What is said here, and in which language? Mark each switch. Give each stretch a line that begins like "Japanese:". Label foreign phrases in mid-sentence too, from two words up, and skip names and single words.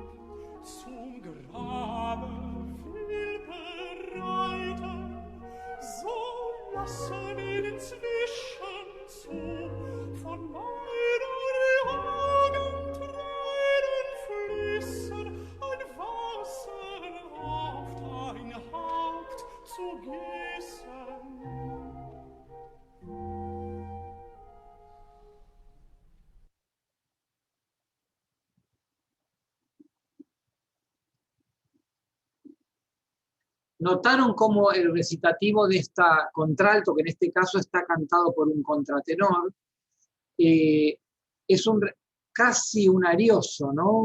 German: zum Grabe will bereiten, so lasse mir inzwischen zu von meinen Augen Tränen fließen, ein Wasser auf dein Haupt zu gießen.
Spanish: ¿Notaron cómo el recitativo de esta contralto, que en este caso está cantado por un contratenor, es casi un arioso, ¿no?